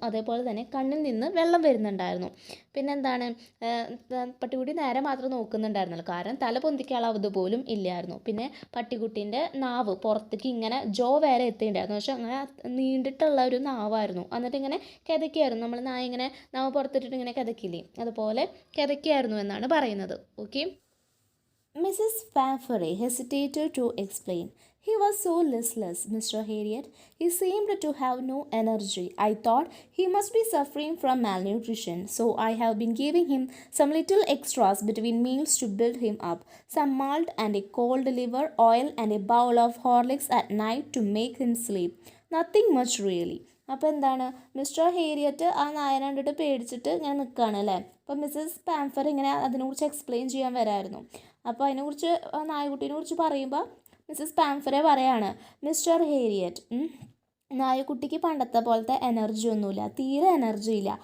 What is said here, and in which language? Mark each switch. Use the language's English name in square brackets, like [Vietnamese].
[Malayalam] അതേപോലെ തന്നെ കണ്ണിൽ നിന്ന് വെള്ളം വരുന്നുണ്ടായിരുന്നു. പിന്നെന്താണ്, പട്ടിക്കുട്ടി നേരെ മാത്രം നോക്കുന്നുണ്ടായിരുന്നുള്ളൂ, കാരണം തല പൊന്തിക്കാനുള്ള അതുപോലും ഇല്ലായിരുന്നു. പിന്നെ പട്ടിക്കുട്ടീൻ്റെ നാവ് പുറത്തേക്ക് ഇങ്ങനെ ജോ വരെ എത്തിയിട്ടുണ്ടായിരുന്നു. പക്ഷെ അങ്ങനെ നീണ്ടിട്ടുള്ള ഒരു നാവായിരുന്നു. എന്നിട്ട് ഇങ്ങനെ കിതയ്ക്കായിരുന്നു. നമ്മൾ നായ ഇങ്ങനെ നാവ് പുറത്തിട്ടിട്ട് ഇങ്ങനെ കിതയ്ക്കില്ലേ, അതുപോലെ കിതയ്ക്കായിരുന്നു എന്നാണ് പറയുന്നത്. [English] Okay, Mrs. Pamphore hesitated to explain. He was so listless, Mr. Harriet. He seemed to have no energy. I thought he must be suffering from malnutrition, so I have been giving him some little extras between meals to build him up. Some malt and a cold liver oil and a bowl of Horlicks at night to make him sleep. Nothing much really. [Malayalam] അപ്പോൾ എന്താണ്, mister ഹേരിയറ്റ് ആ നായനെ കണ്ടിട്ട് പേടിച്ചിട്ട് ഇങ്ങനെ നിൽക്കുകയാണ് അല്ലേ. അപ്പോൾ Mrs പാംഫർ ഇങ്ങനെ അതിനെക്കുറിച്ച് എക്സ്പ്ലെയിൻ ചെയ്യാൻ വരായിരുന്നു. അപ്പോൾ അതിനെക്കുറിച്ച് നായക്കുട്ടീനെ കുറിച്ച് പറയുമ്പോൾ മിസ്സസ് പാംഫറെ പറയാണ്, മിസ്റ്റർ ഹേരിയറ്റ്, നായക്കുട്ടിക്ക് പണ്ടത്തെ പോലത്തെ എനർജി ഒന്നുമില്ല, തീരെ എനർജി ഇല്ല.